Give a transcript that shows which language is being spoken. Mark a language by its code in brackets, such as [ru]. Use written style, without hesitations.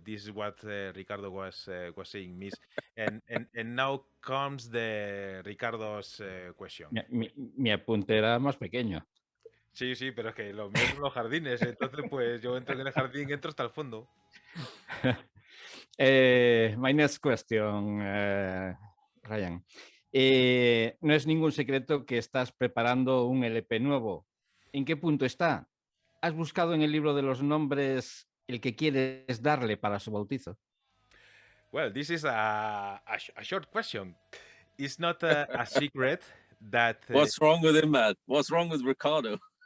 [en] This is what Ricardo was saying, Miss. And now comes the Ricardo's question. [es] Mi apunte era más pequeño. Sí, sí, pero es que los míos son los jardines, entonces pues yo entro en el jardín, entro hasta el fondo. [en] My next question, Ryan. [es] No es ningún secreto que estás preparando un LP nuevo. ¿En qué punto está? ¿Has buscado en el libro de los nombres el que quieres darle para su bautizo? [en] Well, this is a short question. It's not a secret that... What's wrong with him, Matt? What's wrong with Ricardo?